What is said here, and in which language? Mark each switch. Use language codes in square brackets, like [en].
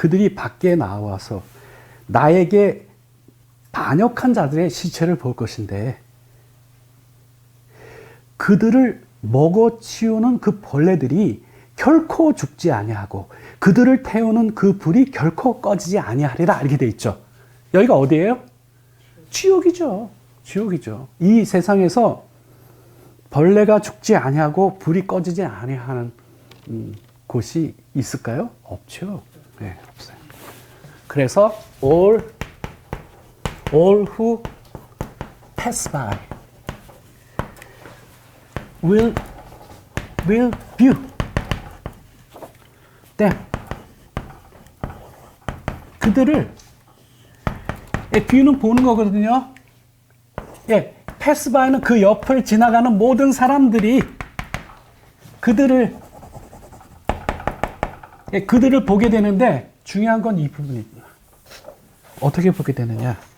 [ko] 그들이 밖에 나와서 나에게 반역한 자들의 시체를 볼 것인데 그들을 먹어치우는 그 벌레들이 결코 죽지 아니하고 그들을 태우는 그 불이 결코 꺼지지 아니하리라 이렇게 돼 있죠. 여기가 어디예요? 지옥이죠. 지옥이죠. 이 세상에서 벌레가 죽지 아니하고 불이 꺼지지 아니하는 곳이 있을까요? 없죠. 네, 없어요. 그래서 [en] all who pass by will view them. [ko] 그들을, view는 보는 거거든요. 예, pass by는 그 옆을 지나가는 모든 사람들이 그들을 보게 되는데, 중요한 건 이 부분입니다. 어떻게 보게 되느냐?